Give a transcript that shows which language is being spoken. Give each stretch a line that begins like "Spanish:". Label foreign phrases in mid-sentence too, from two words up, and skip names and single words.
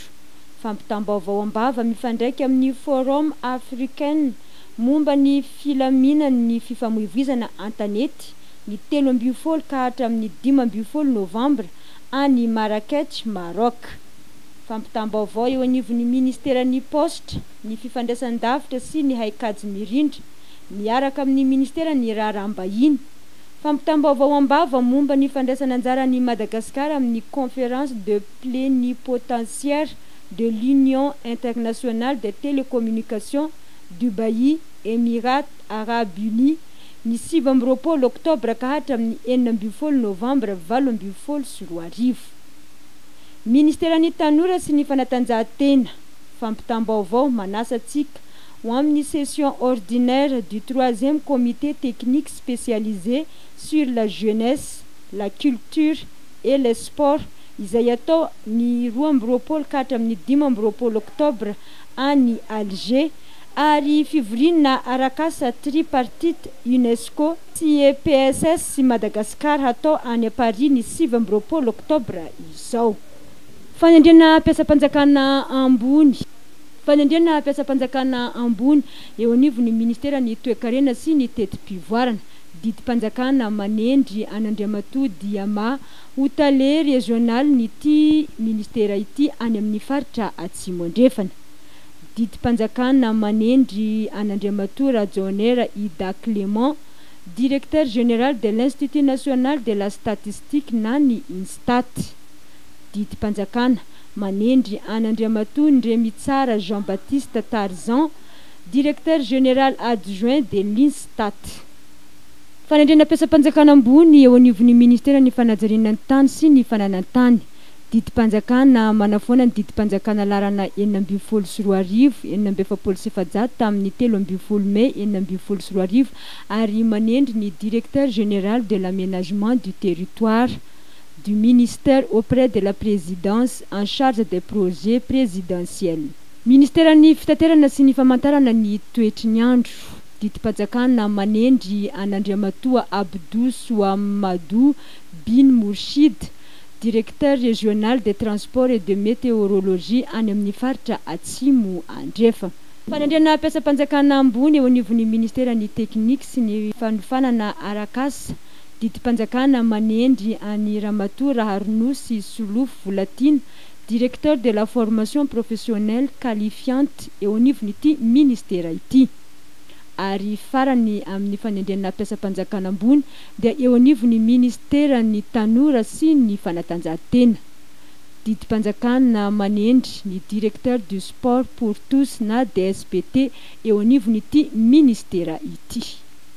Malagasy: Fampitam-baovao am-bava mifandraiky amin'ny Forum Africain momba ny filaminan'ny fifamoivoizana antanety ny 13 ka hatramin'ny 15 novambra any Marrakech, Maroc. Fampitam-baovao eo anivon'ny ministeran'ny poste ny fifandraisan-davitra sy ny haikajy mirindra miaraka amin'ny ministeran'ny raharaham-bahiny. Fampitam-baovao am-bava momba ny fandraisana anjara ny Madagascar amin'ny
French: conférence de plénipotentiaire de l'Union internationale des télécommunications
Malagasy: Dubai, Émirats Arabes Unis ny 17 oktobra ka hatramin'ny 14 novambra 2024. Ministeran'ny tanora sy ny fanatanjahantena. Fampitam-baovao manasa antsika ho amin'ny
French: session ordinaire du 3e comité technique spécialisé sur la jeunesse, la culture et le sport
Malagasy: izay atao ny 12 ka hatramin'ny 15 oktobra any Alger ary fivoriana arakasa tripartite UNESCO sy EPSS sy Madagascar atao any Paris ny 17 oktobra izao. Fanendrena ampiasam-panjakana ambony. Fanendrena ampiasam-panjakana ambony eo anivon'ny ministeran'ny toe-karena sy ny tetim-pivoarana. Didim-panjakana manendry an'Andriamatoa Diama hotale régional nyty ministera ity any amin'ny faritra Atsimo andrefana. Didim-panjakana manendry an'Andriamatoa
French: Radjonera Ida Clément, directeur général de l'Institut national de la statistique nany Instat.
Malagasy: Didim-panjakana manendry an'Andriamatoa
French: Ndremitsara Jean-Baptiste Tarzan, directeur général adjoint de l'Instat.
Malagasy: Fanendrena ampiasam-panjakana ambony eo anivon'ny ministera ny fanajariana ny tany sy ny fananantany. Didim-panjakana manafoana ny didim-panjakana larana 724 770 tamin'ny 13 Mai 724 ary manendry ny
French: directeur général de l'aménagement du territoire du ministère auprès de la présidence en charge des projets présidentiels.
Malagasy: Ministeran'ny fitaterana sy ny famantarana ny toetry ny andro. Didim-panjakana manendry an'Andriamatoa Abdou Souamadou bin Mourchid,
French: directeur régional des transports et de météorologie
Malagasy: any amin'ny faritra Atsimo andrefa. Fanendrena ampiasam-panjakana ambony eo anivon'ny ministeran'ny teknika sy ny fanofanana arakasa. Didim-panjakana manendry any Ramatoa Raharnosy Solofo Volatina,
French: directeur de la formation professionnelle qualifiante
Malagasy: eo anivon'ity ministera ity. Ary farany amin'ny fanendrena ampiasam-panjakana ambony dia eo anivon'ny ministeran'ny tanora sy ny fanatanjahantena. didimpanjakana manendry ny
French: directeur du sport pour tous
Malagasy: na DSPT eo anivon'ity ministera ity.